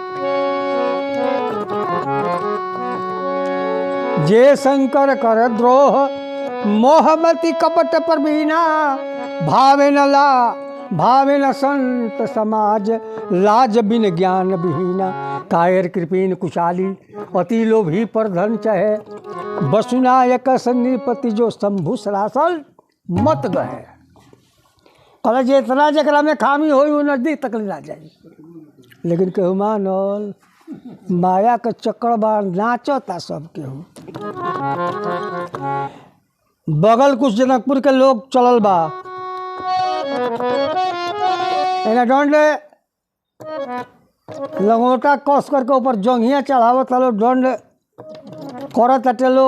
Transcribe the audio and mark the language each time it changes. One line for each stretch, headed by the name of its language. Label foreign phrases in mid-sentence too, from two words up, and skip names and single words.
Awadhi: जे शंकर कर द्रोह मोहमति कपट प्रवीणा, भावे न संत समाज लाज बिन ज्ञान विहीना। कायर कृपीन कुचाली अति लोभी पर धन चहे, बसुनायक सन्निपति जो शंभु सरासल मत गए।
Bhojpuri: कल जे इतना जकरा में खामी हो नजदीक तक ना जाए, लेकिन केहू मानल माया के चक्कर बा नाचता सब केहू। बगल कुछ जनकपुर के लोग चलल बा, एने दंड लंगोटा कस करके ऊपर जंघिया चढ़ावत लो, दंड करत हटे लो।